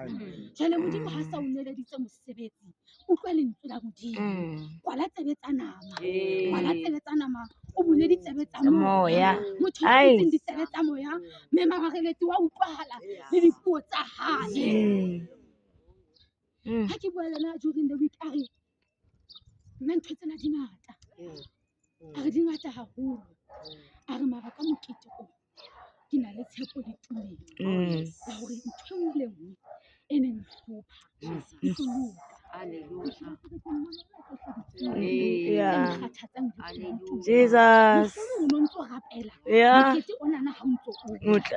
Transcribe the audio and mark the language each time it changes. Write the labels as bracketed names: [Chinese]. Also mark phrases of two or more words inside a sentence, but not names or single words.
[Southern Sotho] Jwale Modimo ha sa o neleditse mosebetsi, utlwa lentswe la Modimo. Kwala tsebe tsa nama, o bule ditsebe tsa moya. Motho ya butseng ditsebe tsa moya, mme mahareletse wa utlwahala le dipuo tsa hae. Ha ke bua le yena [English] during the week, [Southern Sotho] a re nna ntho tsena di ngata, a re di ngata haholo, a re mara ka mokete o ke na le tshepo le tumelo ya hore ntho engwe le engwe e neng hlopha e tlo loka. Jesus, o no ntso rapela mokete onana ha o ntso o tla.